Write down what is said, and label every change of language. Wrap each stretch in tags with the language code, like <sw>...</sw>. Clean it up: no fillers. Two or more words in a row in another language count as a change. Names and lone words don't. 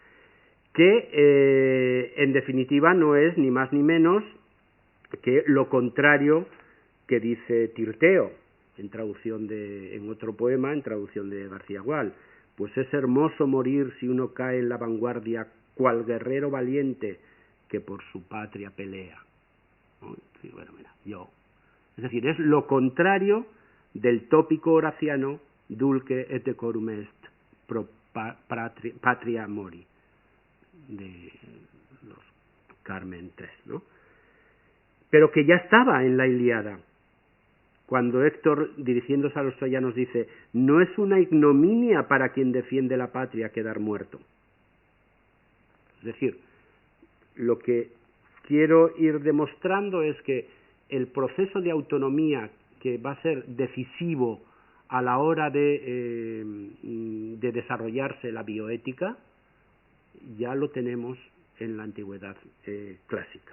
<es>Que en definitiva no es ni más ni menos que lo contrario que dice Tirteo, en otro poema, en traducción de García Gual. Pues es hermoso morir si uno cae en la vanguardia, cual guerrero valiente que por su patria pelea. ¿No? Sí, bueno, mira, yo. Es decir, es lo contrario del tópico horaciano</es> <la>dulce et decorum est pro patria mori,</la> <es>de los Carmen III, ¿no? pero que ya estaba en la Ilíada, cuando Héctor, dirigiéndose a los troyanos, dice: no es una ignominia para quien defiende la patria quedar muerto. Es decir, lo que quiero ir demostrando es que el proceso de autonomía que va a ser decisivo a la hora de desarrollarse la bioética, ya lo tenemos en la antigüedad clásica.</es>